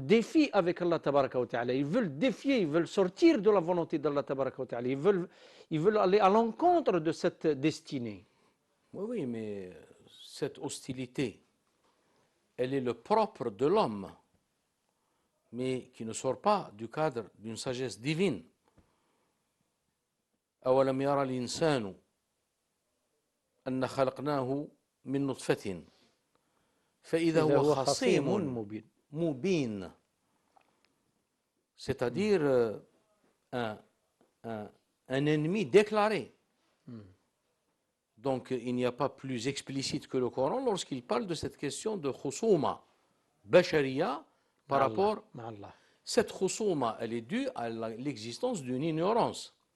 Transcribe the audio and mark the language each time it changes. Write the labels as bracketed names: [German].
[French] défi avec Allah Tabaraka wa Ta'ala. Ils veulent défier, ils veulent sortir de la volonté d'Allah Tabaraka wa Ta'ala. Ils veulent aller à l'encontre de cette destinée. Oui, oui, mais cette hostilité, elle est le propre de l'homme, mais qui ne sort pas du cadre d'une sagesse divine. [Arabic] أولم يرى الإنسان أن خلقناه من نطفة فإذا هو خصيم مبين. [French] C'est-à-dire un ennemi déclaré. Donc il n'y a pas plus explicite que le Coran lorsqu'il parle de cette question de khusuma, bashariya, par rapport à cette khusuma, elle est due à l'existence d'une ignorance.